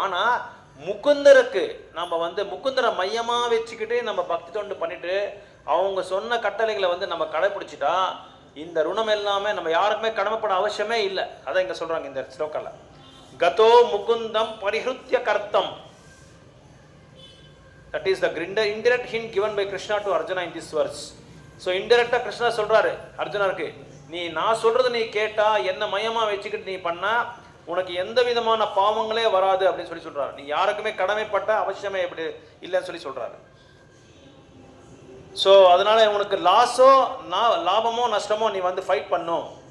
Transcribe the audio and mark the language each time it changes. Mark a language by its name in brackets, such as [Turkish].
[Tamil] ஆனால் முகுந்தருக்கு நம்ம வந்து முகுந்தரை மையமாக வச்சுக்கிட்டு நம்ம பக்தி தொண்டு பண்ணிட்டு அவங்க சொன்ன கட்டளைகளை வந்து நம்ம கடைப்பிடிச்சிட்டா இந்த ருணம் எல்லாமே நம்ம யாருக்குமே கடமைப்பட அவசியமே இல்லை. அதான் இங்கே சொல்கிறாங்க இந்த ஸ்லோக்கால, [Sanskrit] கதோ முகுந்தம் பரிஹிருத்திய கர்த்தம். [English] That is the indirect hint given by Krishna to Arjuna in this verse. [Tamil] So indirectா Krishna சொல்றாரு அர்ஜுனருக்கு, நீ நான் சொல்றது நீ கேட்டா என்ன மையமா வச்சுக்கிட்டு நீ பண்ணா உனக்கு எந்த விதமான பாவங்களே வராது அப்படின்னு சொல்லி சொல்றாரு. நீ யாருக்குமே கடமைப்பட்ட அவசியமே எப்படி இல்லைன்னு சொல்லி சொல்றாரு. ஸோ அதனால உனக்கு லாபமோ நஷ்டமோ நீ வந்து ஃபைட் பண்ணும்.